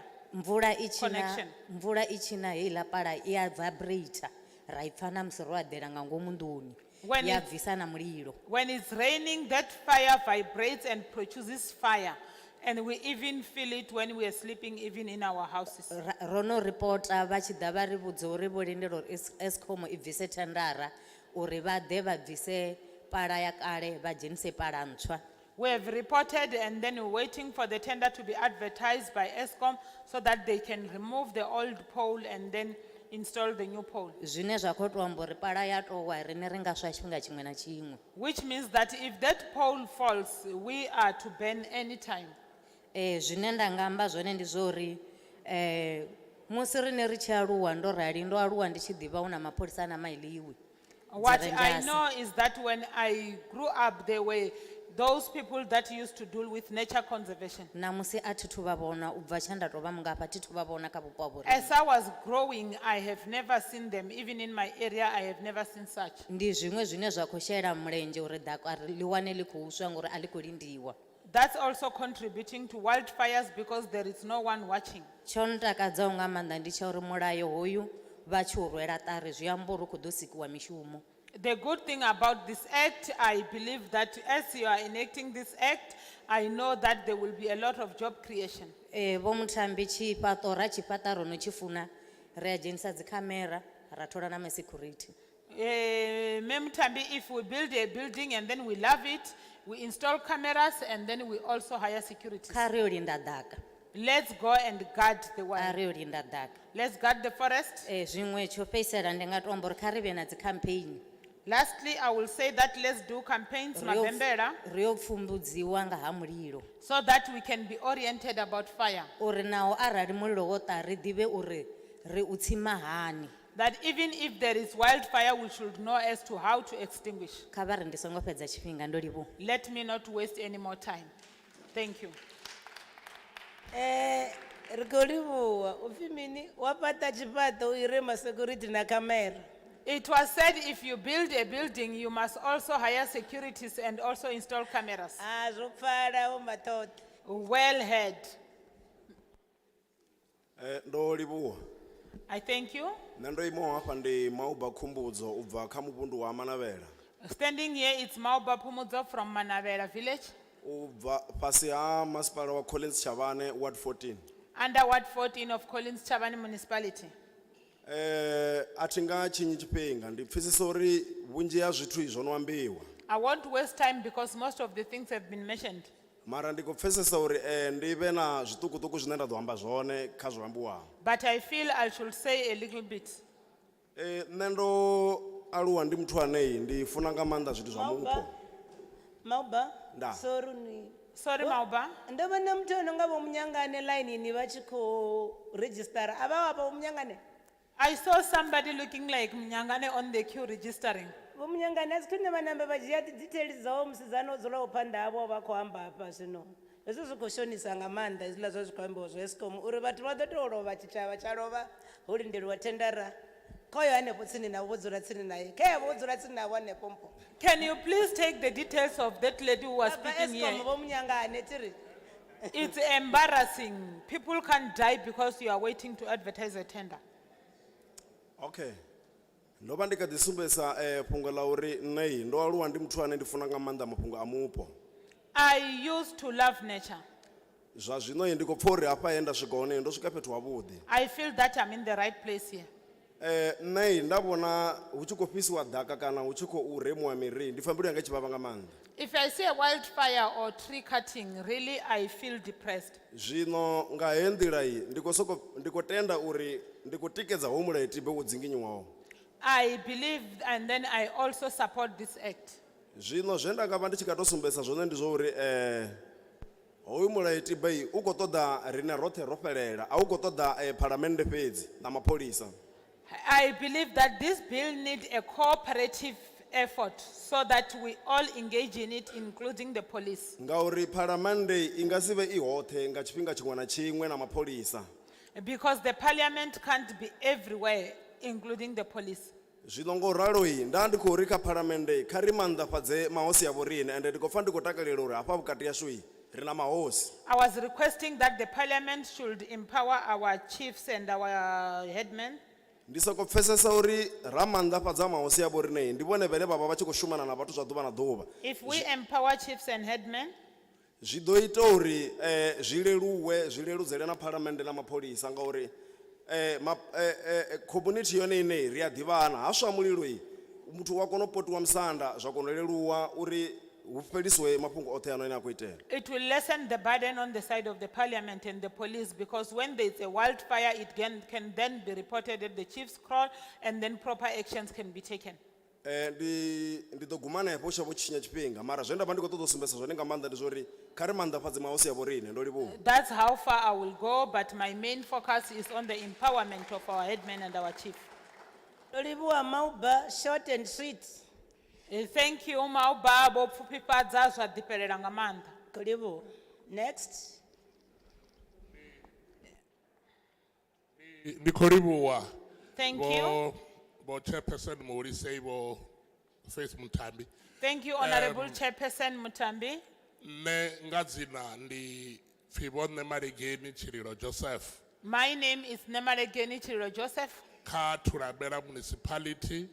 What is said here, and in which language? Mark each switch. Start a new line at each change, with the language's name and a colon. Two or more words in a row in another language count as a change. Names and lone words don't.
Venda: Mvula i tshina heiḽa pala I a vibrate ra I pfa na musi ro eḓela nga ngomu nḓuni ya bvisa na mulilo.
English: When it's raining, that fire vibrates and produces fire. And we even feel it when we are sleeping, even in our houses.
Venda: Rono reporta vha tshi ḓa vha ri vhudza uri vho lindela uri Eskom I bvise thendara uri vha ḓe vha bvise pala ya kale vha dzhenise pala ntswa.
English: We have reported and then we're waiting for the tender to be advertised by Eskom so that they can remove the old pole and then install the new pole.
Venda: Zwine zwa khou to amba uri pala ya towa rine ri nga swa tshifhinga tshiṅwe na tshiṅwe.
English: Which means that if that pole falls, we are to burn any time.
Venda: Zwine nda nga amba zwone ndi zwori musi rine ri tshi aluwa ndo rali ndo aluwa ndi tshi ḓivha una mapholisa na mailiwi.
English: What I know is that when I grew up, there were those people that used to deal with nature conservation.
Venda: Na musi a thithu vha vhona u bva tsha nda to vha mungafha thithu vha vhona kha vhupo ha vhorine.
English: As I was growing, I have never seen them. Even in my area, I have never seen such.
Venda: Ndi zwiṅwe zwine zwa khou shela mulenzhe uri ḓaka ḽi wane ḽi khou swa ngori a ḽi khou lindiwa.
English: That's also contributing to wildfires because there is no one watching.
Venda: Tsho ntakadzaho nga maanḓa ndi tsha uri mulayo hoyu vha tshi u rwela ṱari zwi amba uri khou ḓo sikiwa mishumo.
English: The good thing about this act, I believe that as you are enacting this act, I know that there will be a lot of job creation.
Venda: Vho Muthambi tshifhaṱo ra tshifhaṱa ro no tshi funa ri a dzhenisa dzi khamera ra thola na security.
English: Memtambi, if we build a building and then we love it, we install cameras and then we also hire security.
Venda: Kha ri yo linda ḓaka.
English: Let's go and guard the wild.
Venda: Ari yo linda ḓaka.
English: Let's guard the forest.
Venda: Zwiṅwe tsho fhedzisela ndi nga to amba uri kha ri vhe na dzi campaign.
English: Lastly, I will say that let's do campaigns Mabembela
Venda: ri yo pfumbudziwa nga ha mulilo.
English: So that we can be oriented about fire.
Venda: Uri naho arali mulilo wo ṱa ri ḓivhe uri ri u tsima hani.
English: That even if there is wildfire, we should know as to how to extinguish.
Venda: Kha vha ri ndi songo fhedza tshifhinga ndo livhuwa.
English: Let me not waste any more time. Thank you.
Venda: Ri khou livhuwa upfi mini wa fhaṱa tshifhaṱo I re ma security na camera.
English: It was said if you build a building, you must also hire securities and also install cameras.
Venda: Zwo pfala Vho Mathode.
English: Well heard.
Venda: Ndo livhuwa.
English: I thank you.
Venda: Nṋe ndo imaho hafha ndi Mauba Khumbudzo u bva kha muvhundu wa Manavhela.
English: Standing here, it's Mauba Pumudzo from Manavela village,
Venda: U bva fhasi ha masipala wa Collins Chavane Ward 14.
English: under Ward 14 of Collins Chabani Municipality.
Venda: Athi nga tshinyi tshifhinga ndi pfesesa uri vhunzhi ha zwithu izwo no ambiwa.
English: I won't waste time because most of the things have been mentioned.
Venda: Mara ndi khou pfesesa uri ndi vhe na zwiṱukuṱuku zwine nda ḓo amba zwone kha zwo ambiwaho.
English: But I feel I should say a little bit.
Venda: Nṋe ndo aluwa ndi muthu ane ndi funa nga maanḓa zwithu zwa mupo. Mauba, Da.
English: Sorry, Mauba.
Venda: ndo vhona muthu ono nga vho munyangane line vha tshi khou register ava vha munyangane.
English: I saw somebody looking like Mnyangane on the queue registering.
Venda: Vho munyangane a si khwine vha nambe vha dzhia details dzao musidzana o dzulaho phanḓa havho vha khou amba hafha zwino hezwo zwi khou shonisa nga maanḓa hezwiḽa zwa zwi khou ambiwa zwa Eskom uri vhathu vha ḓo tou lovha tshitshavha tsha lovha ho lindeliwa thendara kha uyo hanefho tsini navho vho dzula tsini naye kha yavho vho dzula tsini navho hanefho mpho.
English: Can you please take the details of that lady who was Baba speaking Eskom here?
Venda: vho munyangane tiri.
English: It's embarrassing. People can't die because you are waiting to advertise a tender. Okay.
Venda: Ndo vha ndi kha ḓi sumbesa fhungo ḽa uri nṋe ndo aluwa ndi muthu ane ndi funa nga maanḓa mafhungo a mupo.
English: I used to love nature.
Venda: Zwa zwino ndi khou pfha uri hafha he nda swika hone ndo swika fhethu havhuḓi.
English: I feel that I'm in the right place here.
Venda: Nṋe nda vhona hu tshi khou fhisiwa ḓaka kana hu tshi khou remiwa miri ndi pfha mbilu yanga i tshi vhavha nga maanḓa.
English: If I see a wildfire or tree cutting, really I feel depressed.
Venda: Zwino nga he nḓila iyi ndi khou tenda uri ndi khou tikedza hoyu mulayotibe wo dzinginyiwaho.
English: I believe and then I also support this act.
Venda: Zwino zwe nda nga vha ndi tshi kha tou sumbesa zwone ndi zwa uri hoyu mulayotibe u khou ṱoḓa rine roṱhe ro fhelela a u khou ṱoḓa phalamennde fhedzi na mapholisa.
English: I believe that this bill needs a cooperative effort so that we all engage in it, including the police.
Venda: Ngauri phalamennde I nga si vhe I hoṱhe nga tshifhinga tshiṅwe na tshiṅwe na mapholisa.
English: Because the parliament can't be everywhere, including the police.
Venda: Zwino ngo ralo nda ndi khou ri kha phalamennde kha ri maanḓafhadze mahosi a vhorine ende ndi khou pfa ndi khou takalela uri hafha vhukati yashu ri na mahosi.
English: I was requesting that the parliament should empower our chiefs and our headmen.
Venda: Ndi soko pfesesa uri ra maanḓafhadza mahosi a vhorine ndi vhone vhane vha vha tshi khou shumana na vhathu zwa ḓuvha na ḓuvha.
English: If we empower chiefs and headmen,
Venda: zwi ḓo ita uri zwi leludzele na phalamennde na mapholisa ngauri community yone ine ri a ḓivhana ha swa mulilo muthu wa kona u potiwa musanda zwa kona u leluwa uri hu fhelisiwe mafhungo oṱhe ano ane a khou itea.
English: it will lessen the burden on the side of the parliament and the police, because when there is a wildfire, it can then be reported at the chief's crawl and then proper actions can be taken.
Venda: Ndi ḓo guma hanefho tsha vho tshinya tshifhinga mara zwe nda vha ndi khou ṱoḓa u sumbesa zwone nga maanḓa ndi zwa uri kha ri maanḓafhadze mahosi a vhorine ndo livhuwa.
English: That's how far I will go, but my main focus is on the empowerment of our headmen and our chief.
Venda: Ndo livhuwa Mauba,
English: short and sweet. Thank you,
Venda: Mauba, bo pfufhifhadza zwa ḓifhelela nga maanḓa. Khou livhuwa. Next. Ndi khou livhuwa.
English: Thank you.
Venda: Bo chairperson Morisei bo Faith Mutambi.
English: Thank you, Honorable Chairperson Mutambi.
Venda: Ne nga dzina ndi Pfhibo Nemaregeni Chirilo Joseph.
English: My name is Nemaregeni Chirilo Joseph.
Venda: Kha Thulamela Municipality.